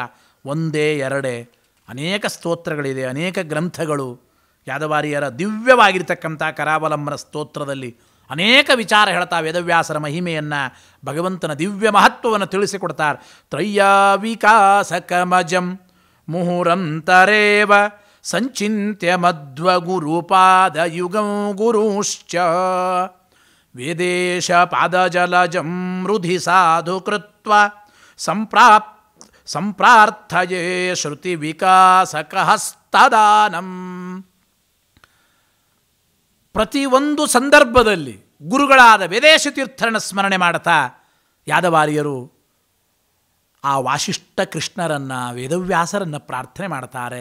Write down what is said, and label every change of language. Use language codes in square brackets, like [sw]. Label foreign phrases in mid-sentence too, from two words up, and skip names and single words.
[kn] ಒಂದೇ ಎರಡೇ ಅನೇಕ ಸ್ತೋತ್ರಗಳಿದೆ, ಅನೇಕ ಗ್ರಂಥಗಳು. ಯಾದವಾರಿಯರ ದಿವ್ಯವಾಗಿರ್ತಕ್ಕಂಥ ಕರಾವಲಂಬನ ಸ್ತೋತ್ರದಲ್ಲಿ ಅನೇಕ ವಿಚಾರ ಹೇಳ್ತಾ ವೇದವ್ಯಾಸರ ಮಹಿಮೆಯನ್ನು, ಭಗವಂತನ ದಿವ್ಯ ಮಹತ್ವವನ್ನು ತಿಳಿಸಿಕೊಡ್ತಾರೆ. [sa] ತ್ರಯ್ಯಾವಿಕಾಸಕಮಜಂ ಮುಹುರಂತರೇವ ಸಂಚಿತ್ಯ ಮಧ್ವಗುರುಪಾದಯುಗಂ ಗುರುಶ್ಚ ವೇದೇಶ ಪಾದಜಲಜಂ ಹೃದಿ ಸಾಧು ಕೃತ್ವ ಸಂಪ್ರಾರ್ಥಯೇ ಶ್ರುತಿ ವಿಕಾಸಕಹಸ್ತದಾನಂ. [kn] ಪ್ರತಿಯೊಂದು ಸಂದರ್ಭದಲ್ಲಿ ಗುರುಗಳಾದ ವೇದೇಶ ತೀರ್ಥರನ್ನು ಸ್ಮರಣೆ ಮಾಡ್ತಾ ಯಾದವಾರಿಯರು ಆ ವಾಸಿಷ್ಠ ಕೃಷ್ಣರನ್ನು, ವೇದವ್ಯಾಸರನ್ನು ಪ್ರಾರ್ಥನೆ ಮಾಡ್ತಾರೆ.